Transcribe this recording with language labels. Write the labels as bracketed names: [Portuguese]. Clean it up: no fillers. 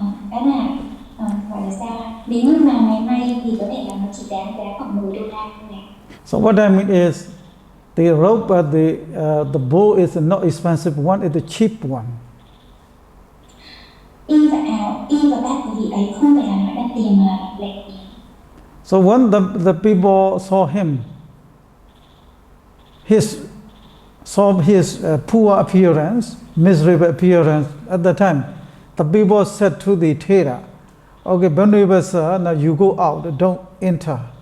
[Vietnamese] khá là gọi là sao, nếu như mà ngày nay thì có thể là nó chỉ đáng giá khoảng 10 đô la thôi này. [English] So what I mean is, the rope, the bow is not expensive one; it's the cheap one. [Vietnamese] Y và áo, y và bát của vị ấy không phải là loại đắt tiền mà là lẻ tiền. [English] So when the people saw him, saw his poor appearance, miserable appearance at the time, the people said to the Thera, "Okay, Venerable sir, now you go out, don't enter."